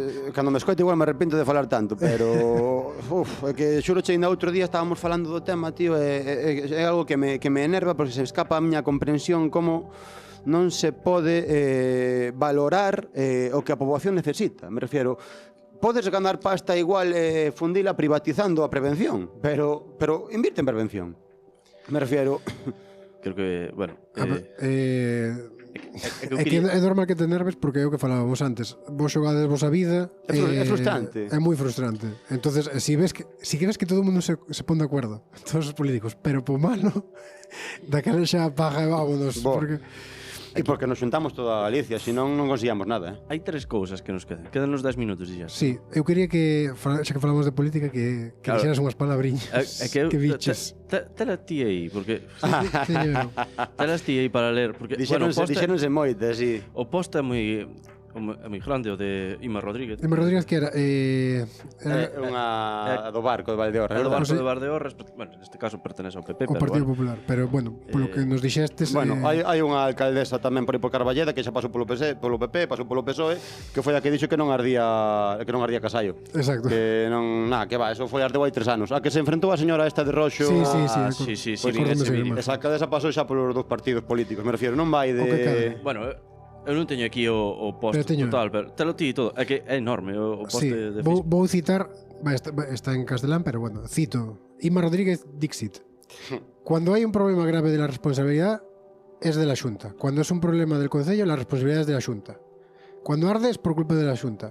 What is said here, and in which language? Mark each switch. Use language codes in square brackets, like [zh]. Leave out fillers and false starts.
[gl] Cando me escoito igual me arrepento de falar tanto, pero é que xuro che ainda outro día estábamos falando do tema, tío, é algo que me enerva, porque se escapa a miña comprensión como non se pode valorar o que a poboación necesita. Me refiero, podes ganar pasta igual fundila privatizando a prevención, pero invirte en prevención. Me refiero, Creo que, bueno, É que é normal que te nerves porque é o que falábamos antes. Vos xogades vos a vida. É frustrante. É moi frustrante. Entonces, si queres que todo o mundo se pon de acuerdo, todos os políticos, pero po malo, daquela xa paga e vámonos. Porque... E porque nos xuntamos toda a Galicia, senón non conseguíamos nada, hai 3 cousas que nos quedan. Quedanos 10 minutos e xa. Sí, eu quería que, xa que falamos de política, que Claro. dixeras unhas palabriñas. É que que biches. Tela ti aí, porque Teño- telas ti aí para ler, porque Dixéronse moitas, sí. o post é moi grande, o de Ima Rodríguez. Emma Rodríguez que era Unha do barco de Valdeorras. É do verdad? barco de Valdeorras, bueno, neste caso pertenece ao PP, o pero Partido bueno. Popular, pero bueno, polo que nos dixestes Bueno, hai unha alcaldesa tamén por aí por Carballeda que xa pasou polo PP, pasou polo PSOE, que foi a que dixo que non ardía Casallo. Exacto. Que non, que va, eso foi ardeu hai 3 anos. A que se enfrentou a señora esta de roxo. Sí, Sí, Pois vin ese acórdome vídeo. máis. Esa alcaldesa pasou xa polos 2 partidos políticos, me refiero, non vai O que cadre. Bueno, eu non teño aquí o post Pero teño- total, pero telo ti e todo. É que é enorme o post Sí, de vou, Facebook. vou citar, está en castelán, pero bueno, cito. Ima Rodríguez Dixit. [es] Cuando hay un problema grave de la responsabilidad, es de la Xunta. Cuando es un problema del Concello, la responsabilidad es de la Xunta. Cuando arde es por culpa de la Xunta.